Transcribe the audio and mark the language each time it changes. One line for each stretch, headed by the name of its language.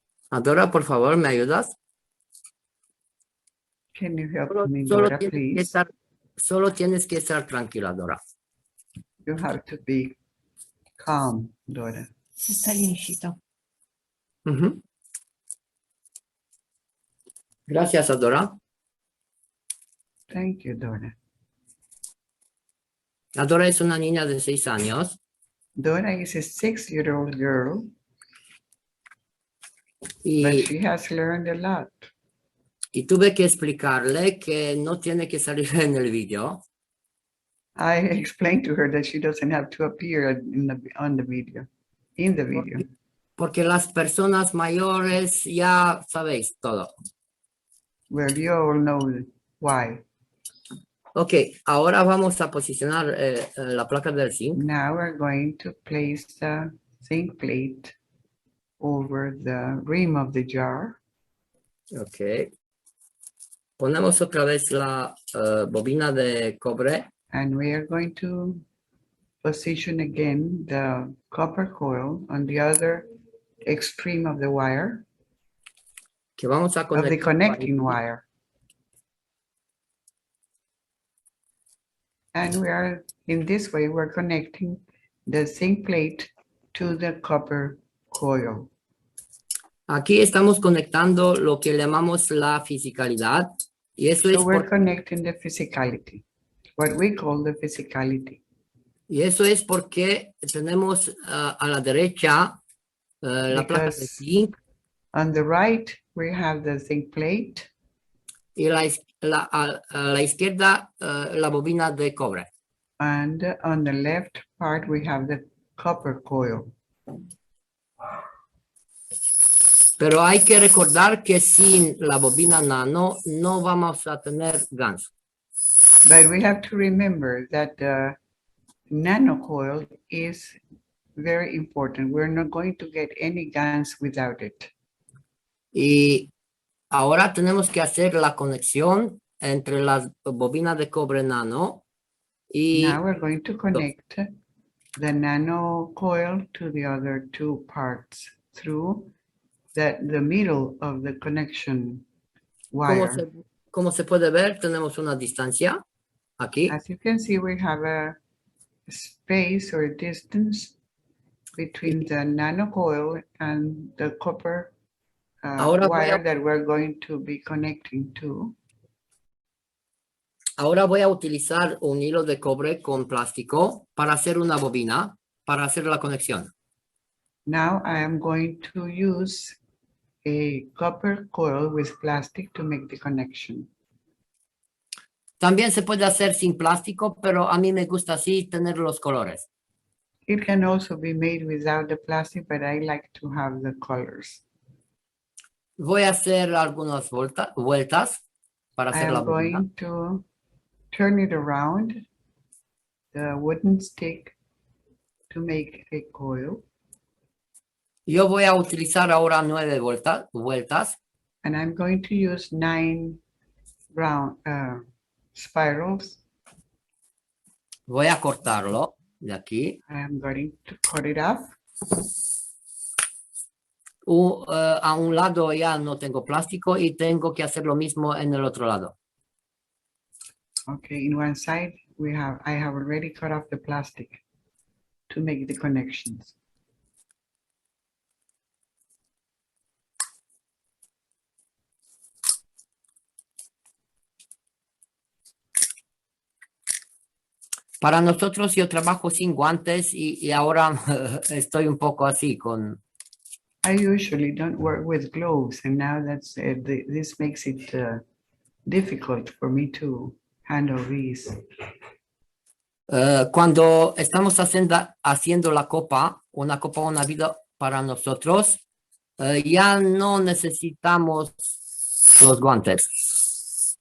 Spanish: Adora, por favor, ¿me ayudas?
English: Can you help me, Dora, please?
Spanish: Solo tienes que estar tranquila, Dora.
English: You have to be calm, Dora.
Spanish: Está llenito. Ujú. Gracias, Adora.
English: Thank you, Dora.
Spanish: Adora es una niña de 6 años.
English: Dora is a 6-year-old girl, but
Spanish: Y,
English: she has learned a lot.
Spanish: y tuve que explicarle que no tiene que salir en el video.
English: I explained to her that she doesn't have to appear in the video.
Spanish: Porque las personas mayores ya sabéis todo.
English: Well, you all know why.
Spanish: Ok, ahora vamos a posicionar la placa del zinc.
English: Now we're going to place the zinc plate over the rim of the jar. Ok.
Spanish: Ponemos otra vez la bobina de cobre.
English: And we are going to position again the copper coil on the other extreme of the wire,
Spanish: Que vamos a
English: of the
Spanish: conectar
English: connecting wire. And we are, in this way, we're connecting the zinc plate to the copper coil.
Spanish: Aquí estamos conectando lo que llamamos la fisicalidad. Y eso
English: So
Spanish: es
English: we're connecting the physicality, what we call the physicality.
Spanish: Y eso es porque tenemos a la derecha la placa de zinc
English: On the right, we have the zinc plate.
Spanish: y a la izquierda la bobina de cobre.
English: And on the left part, we have the copper coil.
Spanish: Pero hay que recordar que sin la bobina nano no vamos a tener GANs.
English: But we have to remember that the nanocoil is very important. We're not going to get any GANs without it.
Spanish: Y ahora tenemos que hacer la conexión entre las bobinas de cobre nano
English: Now
Spanish: y
English: we're going to connect the nanocoil to the other two parts through the middle of the connection wire.
Spanish: como se puede ver, tenemos una distancia aquí.
English: As you can see, we have a space or a distance between the nanocoil and the copper wire that we're going to be connecting to.
Spanish: Ahora voy a utilizar un hilo de cobre con plástico para hacer una bobina, para hacer la conexión.
English: Now I am going to use a copper coil with plastic to make the connection.
Spanish: También se puede hacer sin plástico, pero a mí me gusta así tener los colores.
English: It can also be made without the plastic, but I like to have the colors.
Spanish: Voy a hacer algunas vueltas para hacer la
English: am
Spanish: bobina.
English: going to turn it around, the wooden stick, to make a coil.
Spanish: Yo voy a utilizar ahora 9 vueltas.
English: And I'm going to use 9 round spirals.
Spanish: Voy a cortarlo de aquí.
English: I'm going to cut it off.
Spanish: A un lado ya no tengo plástico y tengo que hacer lo mismo en el otro lado.
English: Okay, in one side I have already cut off the plastic to make the connections.
Spanish: Para nosotros yo trabajo sin guantes y ahora estoy un poco así con...
English: I usually don't work with gloves, and now this makes it difficult for me to handle these.
Spanish: Cuando estamos haciendo la copa, una vida para nosotros, ya no necesitamos los guantes.